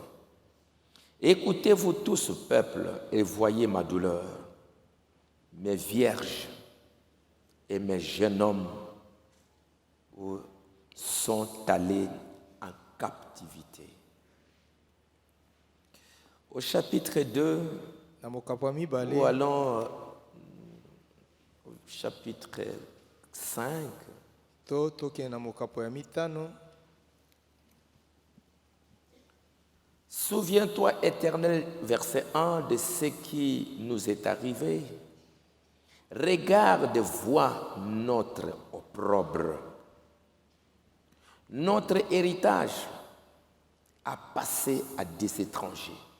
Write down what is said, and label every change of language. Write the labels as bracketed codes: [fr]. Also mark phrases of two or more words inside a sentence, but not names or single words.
[fr] Écoutez-vous tous, peuple, et voyez ma douleur. Mes vierges et mes jeunes hommes sont allés en captivité. Au chapitre 2, [ln] Na mokapo ya mibale. [fr] ou allons au chapitre 5, [ln] To toke na mokapo ya mitano. [fr] Souviens-toi, Éternel, verset 1, de ce qui nous est arrivé. Regarde, vois notre opprobre. Notre héritage a passé à des étrangers.